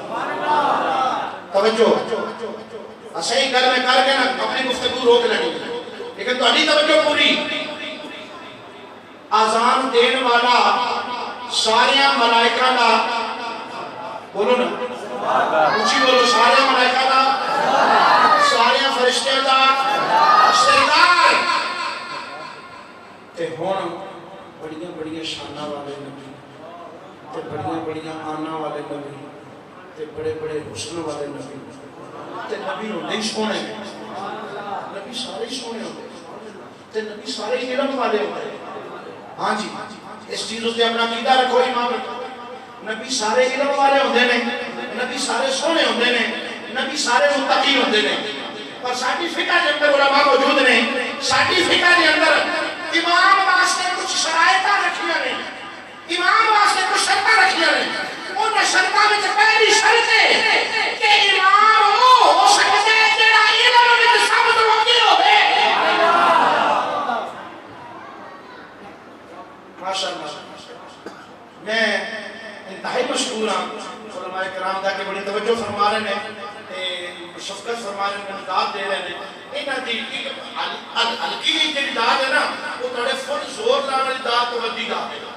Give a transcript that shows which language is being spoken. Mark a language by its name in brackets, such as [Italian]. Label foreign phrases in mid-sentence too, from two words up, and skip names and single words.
[Punjabi] توجہ صحیح گل میں کر کے نا اپنی گفتگو روک لگی لیکن تہاڈی توجہ پوری، اذان دین والا سارے ملائکہ دا، بولو نا اونچی بولو، سارے ملائکہ دا، سارے فرشتیاں دا سردار، تے ہن بڑیاں بڑیاں شاناں والے نبی تے بڑیاں بڑیاں آنا والے نبی تے بڑے بڑے حسن والے نبی تے نبی ہوندے ہی سونے، نبی سارے ہی سونے ہوندے تے نبی سارے ہی علم والے ہوندے، ہاں جی [Urdu] اس چیز سے اپنا عقیدہ رکھو [Punjabi] امام، نبی سارے علم والے ہوندے نے، نبی سارے سونے ہوندے نے، نبی سارے متقی ہوندے نے، پر ساڈی فقہ دے اندر علماء موجود نے، ساڈی فقہ دے اندر امام واسطے کچھ شرائط رکھیاں نے، امام واسطے کچھ شرطاں رکھیاں نے، ان شرطاں وچ پہلی شرط ہے کہ [Urdu] امام وہ ہو سکتا ہے [Punjabi] جڑا علم وچ سب تو اگے ہوے، ماشاءاللہ میں انتہائی مشکور ہاں علماء کرام دا کہ [Urdu] بڑی توجہ فرما رہے ہیں، شفقت فرما رہے ہیں، امداد دے رہے ہیں، [Punjabi] انہاں دی ہلکی جی داد ہے نا وہ تھوڑے فل زور لانے والی داد تو ودی داد ہے،